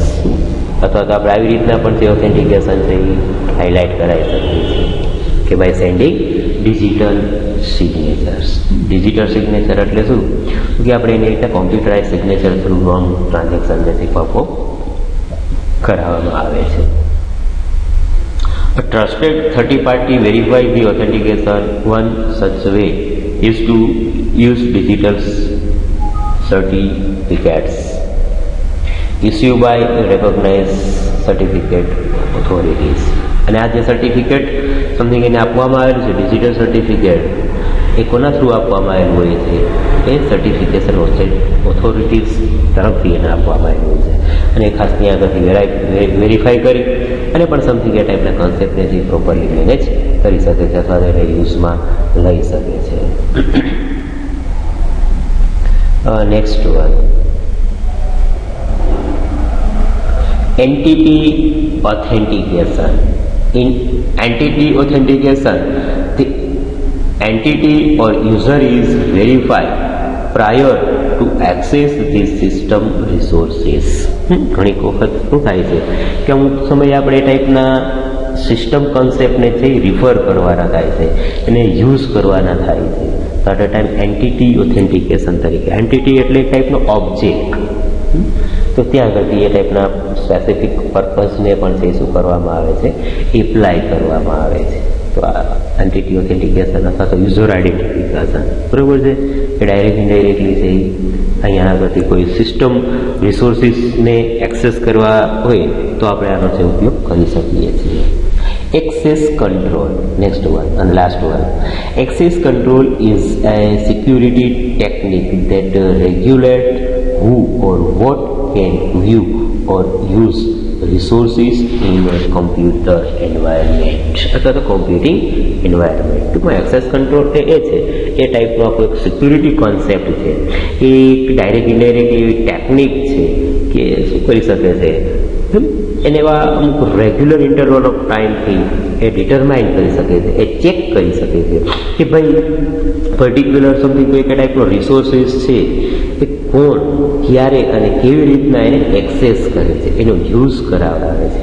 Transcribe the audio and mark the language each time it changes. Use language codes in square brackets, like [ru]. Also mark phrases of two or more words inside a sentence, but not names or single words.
[gu] અથવા તો આપણે આવી રીતના પણ જે ઓથેન્ટિકેશન છે એ હાઇલાઇટ કરાવી શકીએ છીએ કે [en] by sending digital signatures. digital signature [gu] એટલે શું કે આપણે એની રીતે [en] computerize signature through long [gu] ટ્રાન્ઝેક્શનને પરફોર્મ કરાવવામાં આવે છે. [en] A trusted third party verifies the authentication. One such way is to use digital certificates issued by recognized certificate authorities. [gu] અને આ જે સર્ટિફિકેટ સમથિંગ એને આપવામાં આવેલું છે, [en] digital certificate, [gu] એ કોના થ્રુ આપવામાં આવેલું હોય છે? એ [en] certification authorities [gu] તરફથી એને આપવામાં આવેલું છે. અને ખાસ ત્યાં આગળથી વેરીફાઈ કરી અને પણ સમથિંગ એ ટાઈપના કોન્સેપ્ટને જે [en] properly manage [gu] કરી શકે છે અથવા તેને યુઝમાં લઈ શકે છે. [en] next one, entity authentication. In entity authentication, the entity or user is verified prior to access the system resources. [gu] ઘણી વખત શું થાય છે કે અમુક સમયે આપણે એ ટાઈપના સિસ્ટમ કોન્સેપ્ટને છે રિફર કરવાના થાય છે, એને યુઝ કરવાના થાય છે. તો [en] at a time entity authentication [gu] તરીકે, એન્ટિટી એટલે એક ટાઈપનો ઓબ્જેક્ટ, તો ત્યાં આગળથી એ ટાઈપના સ્પેસિફિક પર્પઝને પણ તે શું કરવામાં આવે છે, એપ્લાય કરવામાં આવે છે. તો આ [en] entity authentication [gu] અથવા તો [en] user identification, [gu] બરાબર છે, એ [en] direct indirectly [gu] છે અહીંયા આગળથી કોઈ સિસ્ટમ રિસોર્સિસને એક્સેસ કરવા હોય તો આપણે આનો છે ઉપયોગ કરી શકીએ છીએ. [en] Access control, next one and last one. Access control is a security technique that regulates who or what can view or use resources in a computer environment [gu] અથવા તો [en] computing environment. [gu] ટૂંકમાં [en] access control [gu] એ છે એ ટાઈપનો આપણો એક [en] security concept [gu] છે. એ એક [en] direct indirect [gu] એવી ટેકનિક છે કે શું કરી શકે છે, એને એવા અમુક [en] regular interval of [gu] ટાઈમથી એ ડિટરમાઇન કરી શકે છે, એ ચેક કરી શકે છે કે ભાઈ [en] particular something [gu] કોઈ ટાઈપનો રિસોર્સિસ છે એ કોણ, ક્યારે અને કેવી રીતના એને એક્સેસ કરે છે, એનો યુઝ કરાવડાવે છે.